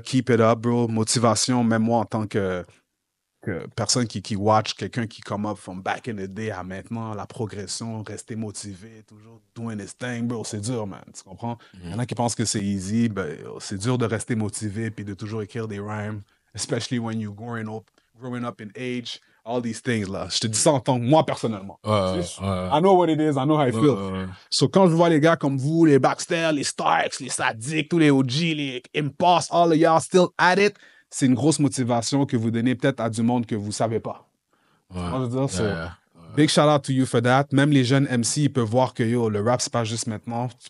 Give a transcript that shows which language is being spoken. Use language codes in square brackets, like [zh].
[en] Keep it up, bro. [fr] Motivation, même moi en tant que personne qui watch, quelqu'un qui [en] come up from back in the day [fr] à maintenant, la progression, rester motivé, toujours [en] doing his thing, bro, [fr] c'est dur, man, tu comprends? Il y en a qui pensent que c'est easy, ben, c'est dur de rester motivé puis de toujours écrire des rhymes, [en] especially when you're growing up in age, all these things, [fr] là. Je te dis ça en tant que moi, personnellement. [en] I know what it is, I know how I feel. [fr] So, quand je vois les gars comme vous, les Baxter, les Starks, les Sadiq, tous les OG, les Impasse, [en] all of y'all still at it, [fr] c'est une grosse motivation que vous donnez peut-être à du monde que vous ne savez pas. Je veux dire, [en] big shout out to you for that. [fr] Même les jeunes MC, ils peuvent voir que yo, le rap, c'est pas juste maintenant.